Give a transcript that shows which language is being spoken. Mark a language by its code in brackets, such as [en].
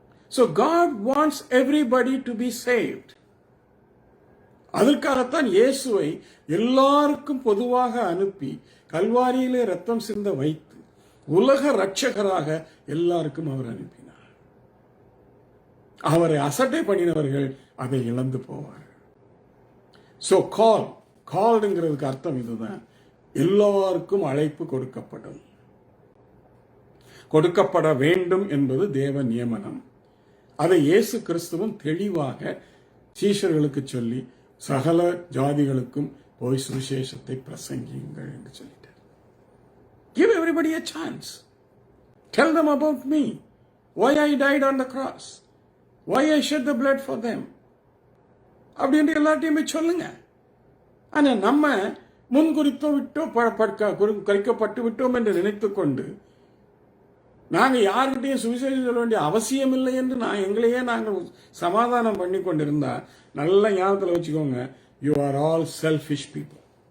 [en] So God wants everybody to be saved. [ta] அதற்காகத்தான் இயேசுவை எல்லாருக்கும் பொதுவாக அனுப்பி கல்வாரியிலே ரத்தம் சிந்த வைத்து உலக ரட்சகராக எல்லாருக்கும் அவர் அனுப்பினார். அவரை அசட்டை பண்ணினவர்கள் அதை இழந்து போவார்கள். So கால்டுங்கிறதுக்கு அர்த்தம் இதுதான். எல்லாருக்கும் அழைப்பு கொடுக்கப்பட வேண்டும் என்பது தேவ நியமனம். அதை இயேசு கிறிஸ்துவும் தெளிவாக சீஷர்களுக்கு சொல்லி சகல ஜாதிகளுக்கும் போய் சுவிசேஷத்தை பிரசங்கியுங்கள் என்று சொல்லிட்டார். [en] Give everybody a chance. Tell them about me. Why I died on the cross. Why I shed the blood for them. [ta] அப்படின்ற எல்லாத்தையுமே சொல்லுங்க. ஆனா நம்ம முன்குறித்தோ விட்டோ கரிக்கப்பட்டு விட்டோம் என்று நினைத்துக் கொண்டு நாங்கள் யார்கிட்டையும் சுவிசேஷம் சொல்ல வேண்டிய அவசியம் இல்லை என்று எங்களையே நாங்கள் சமாதானம் பண்ணி கொண்டிருந்தா நல்ல ஞாபகத்தில் வச்சுக்கோங்க, [en] You are all selfish people.